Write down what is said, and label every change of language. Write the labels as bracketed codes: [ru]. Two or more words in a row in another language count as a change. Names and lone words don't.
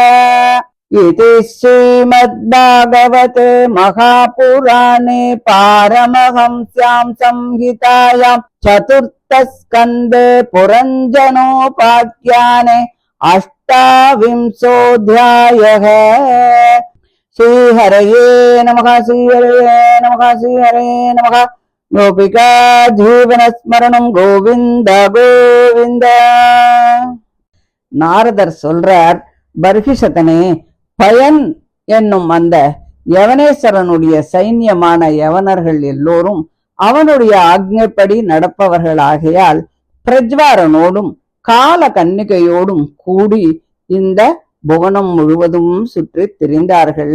[sa] इति श्रीमद्भागवते महापुराणे पारमहंस्यां संहितायां चतुर्थस्कन्धे पुरञ्जनोपाख्याने अष्टाविंशोऽध्यायः। श्रीहरये नमः श्रीहरये नमः श्रीहरये नमः। गोपिका जीवनस्मरणं गोविन्द गोविन्द। [ta] நாரதர் சொல்றார், பர்ஹிஷதனே, பயன் என்னும் அந்த யவனேஸ்வரனுடைய சைன்யமான யவனர்கள் எல்லோரும் அவனுடைய ஆக்ஞைப்படி நடப்பவர்களாகையால் பிரஜ்வாரனோடும் கால கன்னிகையோடும் கூடி இந்த புவனம் முழுவதும் சுற்றி திரிந்தார்கள்.